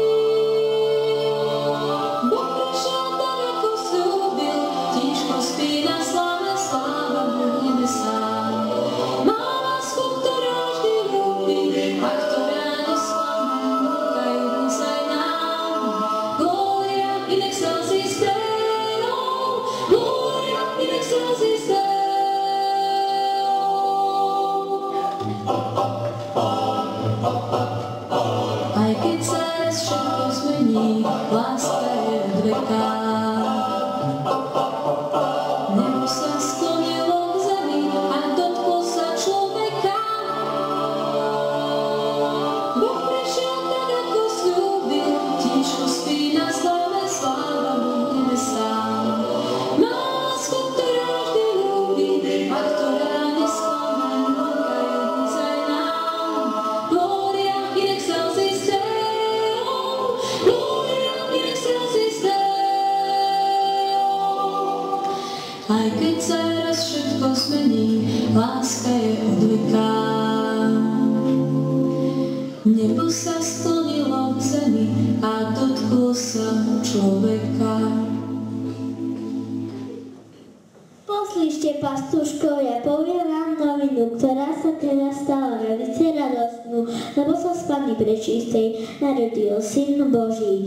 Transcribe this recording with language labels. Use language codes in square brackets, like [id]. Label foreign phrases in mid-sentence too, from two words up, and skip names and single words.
[sk] Boh prišiel tak, ako sľúbil, tížko spí na sláve, sláva mu v nebesách. Má lásku, ktorá vždy ľúbi a ktorá nesklame, kajú dnes aj nám. [la] Gloria in excelsis Deo, Gloria in excelsis Deo. [sk] Aj keď sa raz všetko zmení, láska je od veka. Nebo sa sklonilo k zemi a dotklo sa človeka. Boh prišiel tak, ako sľúbil, tížko spí na sláve, sláva mu v nebesách. Má lásku, ktorá vždy ľúbi a ktorá nesklame, kajú dnes aj nám. [la] Gloria in excelsis Deo, Gloria in excelsis Deo. [sk] Aj keď sa raz všetko zmení, láska je od veka. Nebo sa sklonilo k zemi a dotklo sa človeka. Poslíšte, pastúškovia, poviem vám novinu, ktorá sa teraz stala veľmi radostnú, lebo sa z Panny Prečistej narodil Syn Boží.